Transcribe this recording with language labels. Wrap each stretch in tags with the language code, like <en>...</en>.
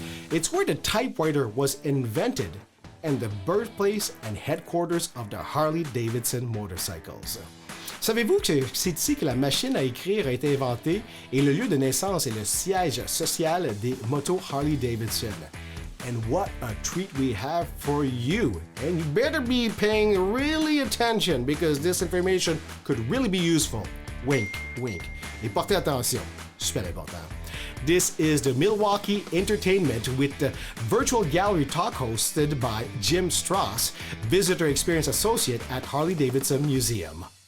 <en>It's where the typewriter was invented and the birthplace and headquarters of the Harley-Davidson motorcycles.</en> <fr>Savez-vous que c'est ici que la machine à écrire a été inventée et le lieu de naissance est le siège social des motos Harley-Davidson?</fr> <en>And what a treat we have for you. And you better be paying really attention because this information could really be useful. Wink, wink.</en> <fr>Et portez attention, super important.</fr> <en>This is the Milwaukee Entertainment with the virtual gallery talk hosted by Jim Strauss, Visitor Experience Associate at Harley-Davidson Museum.</en>